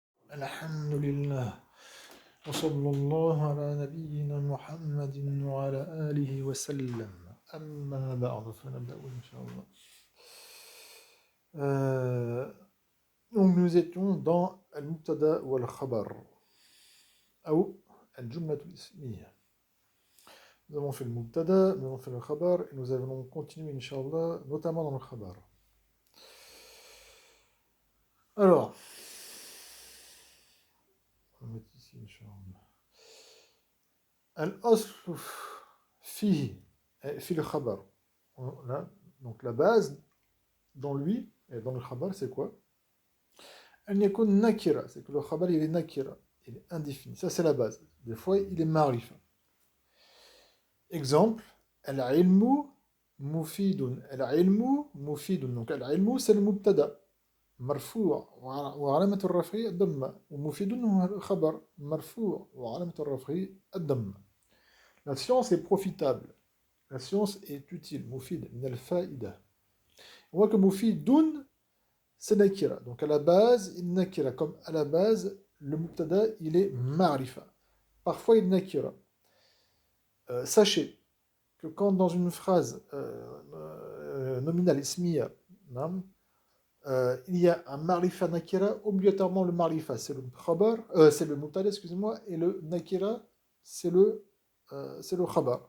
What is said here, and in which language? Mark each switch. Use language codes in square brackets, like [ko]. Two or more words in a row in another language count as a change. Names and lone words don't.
[ar] الحمد لله وصلى الله على نبينا محمد وعلى آله وسلم أما بعد فنبدأ إن شاء الله. [fr] Euh, donc nous étions dans Al-Mubtada ou Al-Khabar ou [ar] الجملة الاسمية. [fr] Nous avons fait le Mubtada, nous avons fait le Khabar et nous allons continuer Inch'Allah, notamment dans le Khabar. Alors, on va mettre ici Inch'Allah. [ar] الأصل فيه في le-Khabar. [fr] Donc la base dans lui et dans le khabar, c'est quoi? [ar] أن يكون نكرة, [fr] c'est que le khabar il est nakira, il est indéfini. Ça c'est la base. Des fois il est marifa. Exemple, [ar] العلم مفيد. العلم مفيد. [fr] Donc al-ilmu c'est le mubtada. [ar] مرفوع وعلامة الرفع الضمة ومفيد هو الخبر مرفوع وعلامة الرفع الضمة. [fr] La science est profitable. La science est utile. [ar] مفيد من الفائدة. [fr] On voit que mufidun c'est nakira. Donc à la base, il nakira. Comme à la base, le mubtada, il est ma'rifa. Parfois, il nakira. Sachez que quand dans une phrase nominale, ismiya, il y a un ma'rifa nakira, obligatoirement le ma'rifa, c'est le khabar, c'est le mubtada, excusez-moi, et le nakira, c'est le khabar.